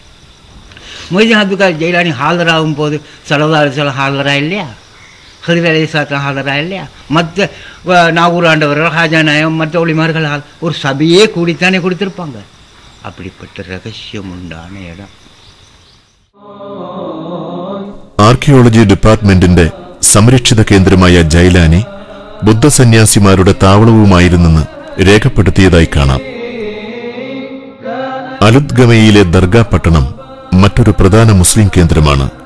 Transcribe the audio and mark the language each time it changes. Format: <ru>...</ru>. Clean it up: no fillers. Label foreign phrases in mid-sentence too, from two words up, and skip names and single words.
<ta>மொஹிதீன் அப்துல் காதிர் ஜெயிலானி ஹாலராகும் போது</ta> <ar>صلى الله عليه وسلم</ar> <ta>ஹாலரா இல்லையா? ஹிதர் அலைஹிஸ்ஸலாம் ஹாலரா இல்லையா? மற்ற நாகூர் ஆண்டவர்கள், ஹாஜா நாயம், மற்ற ஒளிமார்கள் ஒரு சபையே கூடித்தானே கொடுத்துருப்பாங்க. அப்படிப்பட்ட ரகசியம் உண்டான இடம்.</ta> <ml>ആർക്കിയോളജി ഡിപ്പാർട്ട്മെന്റിന്റെ സംരക്ഷിത കേന്ദ്രമായ ജൈലാനി ബുദ്ധസന്യാസിമാരുടെ താവളവുമായിരുന്നെന്ന് രേഖപ്പെടുത്തിയതായി കാണാം. അലുദ്ഗമയിലെ ദർഗാ പട്ടണം മറ്റൊരു പ്രധാന മുസ്ലിം കേന്ദ്രമാണ്.</ml>